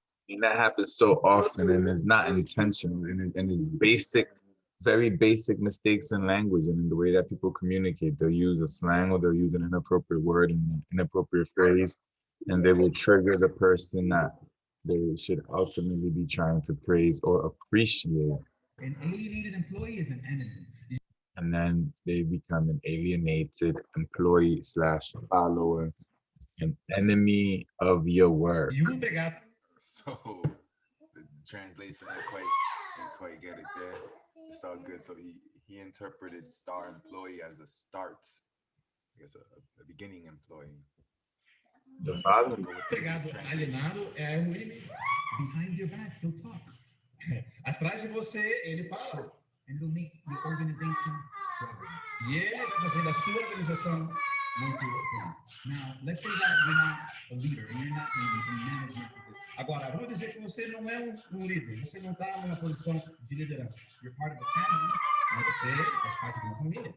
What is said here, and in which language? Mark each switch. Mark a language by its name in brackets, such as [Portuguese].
[English] And that happens so often, and it's not intentional, and it's basic, very basic mistakes in language and in the way that people communicate. They'll use a slang or they'll use an inappropriate word and an inappropriate phrase, and they will trigger the person that they should ultimately be trying to praise or appreciate. An alienated employee is an enemy. And then they become an alienated employee / follower, an enemy of your work. [Portuguese] E empregado. [English] So the translation didn't quite get it there. It's all good. So he interpreted star employee as a start, I guess a beginning employee. The problem [Portuguese] empregado alienado é um inimigo. [English] Behind your back, they'll talk. [Portuguese] Atrás de você, ele fala. [English] And they'll make the organization struggle. [Portuguese] E ele vai fazer da sua organização muito ruim. [English] Now, let's say that you're not a leader and you're not in management position. [Portuguese] Agora, vamos dizer que você não é um líder, você não está numa posição de liderança. [English] You're part of a family, [Portuguese] mas você faz parte de uma família.